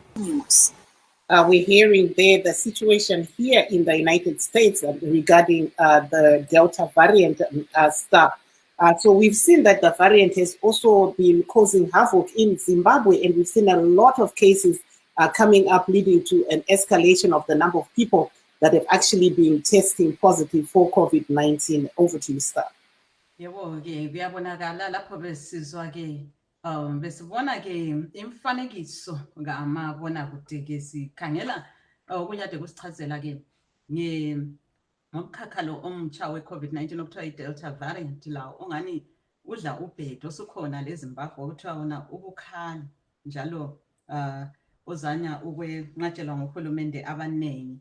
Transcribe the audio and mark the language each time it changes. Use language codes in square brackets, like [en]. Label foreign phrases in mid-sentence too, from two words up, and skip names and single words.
[en] We're hearing there the situation here in the United States regarding the Delta variant stuff. So we've seen that the variant has also been causing havoc in Zimbabwe, and we've seen a lot of cases coming up, leading to an escalation of the number of people that have actually been testing positive for COVID-19. Over to you, Star. [nd] Yebo-ke kuyabonakala lapho besizwa-ke besibona-ke imfanekiso ngamabonakude-ke sikhangela okunyade kusichazela-ke ngomkhakha lo omtsha we-COVID-19 okuthiwa i-Delta variant, la ongani udla ubhedo osukhona leZimbabwe okuthiwa wona ubukhali njalo ozanya ukwenqatshelwa ngohulumende abaningi.